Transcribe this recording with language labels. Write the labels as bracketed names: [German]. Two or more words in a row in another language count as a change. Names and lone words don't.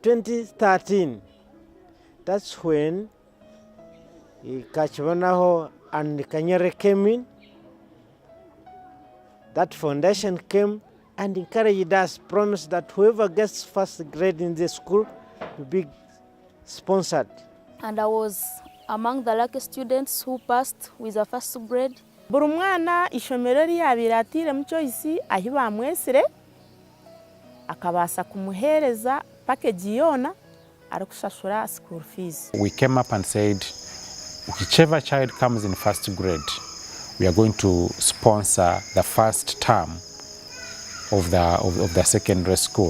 [English] 2013, that's when Kakyebonaho and Kanyere came in. That foundation came and encouraged us, promised that whoever gets first grade in the school will be sponsored. And I was among the lucky students who passed with the first grade. [Chiga] Buri mwana ishomero lyabiratire mu choice ahi bamwesere akabasa kumuhereza package yona arakushashura [English] school fees. We came up and said, whichever child comes in first grade, we are going to sponsor the first term of the secondary school.